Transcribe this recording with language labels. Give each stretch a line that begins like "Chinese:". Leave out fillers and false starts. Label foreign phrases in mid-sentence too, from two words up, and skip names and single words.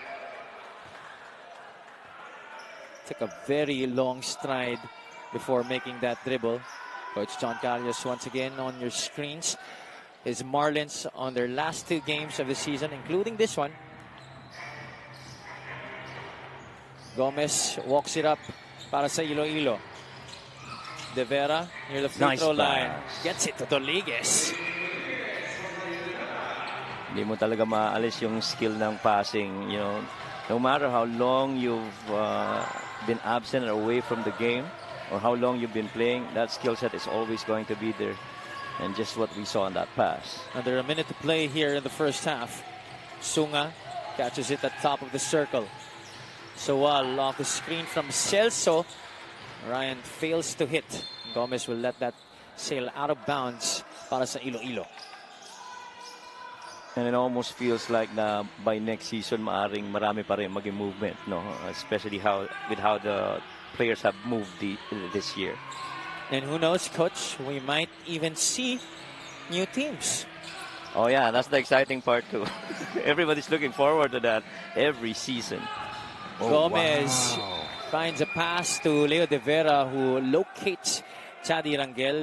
English: Took a very long stride before making that dribble. Coach John Carlos once again on your screens. His Marlins on their last 2 games of the season, including this one. Gomez walks it up
Filipino: para sa Iloilo.
English: De Vera near the free throw line. Gets it to Rodriguez.
Filipino: Hindi mo talaga maalis yung skill ng passing.
English: You know, no matter how long you've been absent or away from the game or how long you've been playing, that skill set is always going to be there. And just what we saw in that pass. Under a minute to play here in the first half. Sunga catches it at top of the circle. Suwal off the screen from Celso. Ryan fails to hit. Gomez will let that sail out of bounds
Filipino: para sa Iloilo.
English: And it almost feels like na by next season
Filipino: maaring marami pa rin maging
English: movement, no? Especially with how the players have moved this year. And who knows, Coach, we might even see new teams. Oh yeah, that's the exciting part too. Everybody's looking forward to that every season. Gomez finds a pass to Leo De Vera, who locates Chadi Rangel.